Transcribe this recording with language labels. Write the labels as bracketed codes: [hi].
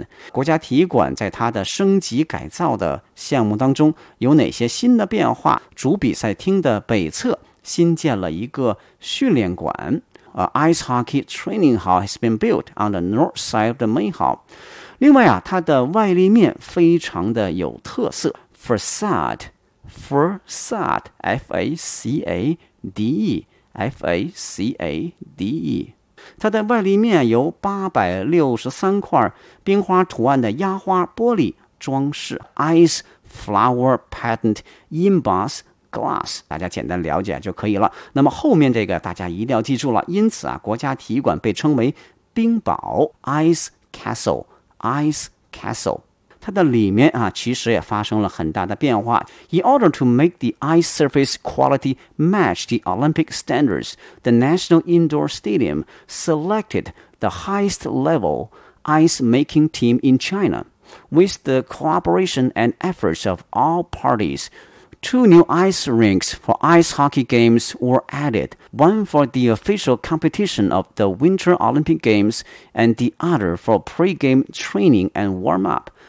[zh] 国家体育馆在它的升级改造的项目当中有哪些新的变化？主比赛厅的北侧新建了一个训练馆。 [en] A ice hockey training hall has been built on the north side of the main hall. [zh] 另外它的外立面非常的有特色。 [en] Facade, F-A-C-A-D-E, F-A-C-A-D-E. [zh] 它的外立面由863块冰花图案的压花玻璃装饰。Ice [en] Flower Patent Inbox Glass， [zh] 大家简单了解就可以了。那么后面这个大家一定要记住了，因此啊，国家体育馆被称为冰堡 Ice Castle， Ice Castle。它的里面啊，其实也发生了很大的变化。 [en] In order to make the ice surface quality match the Olympic standards, the National Indoor Stadium selected the highest level ice making team in China. With the cooperation and efforts of all parties, two new ice rinks for ice hockey games were added, one for the official competition of the Winter Olympic Games and the other for pre-game training and warm-up.